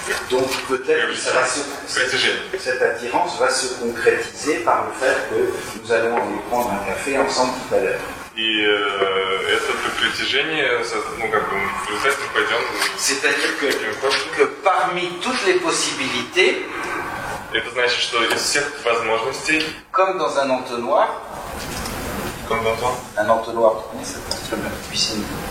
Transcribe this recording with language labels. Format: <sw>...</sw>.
<fr>Donc peut-être que cette attirance va se concrétiser par le fait que nous allons aller prendre un café ensemble tout à l'heure.</fr> <ru>И это притяжение, в результате мы пойдем.</ru> <fr>C'est-à-dire que parmi toutes les possibilités,</fr> <ru>это значит, что из всех возможностей,</ru> <fr>comme dans un entonnoir, un entonnoir, vous connaissez cet instrument de piscine?</fr>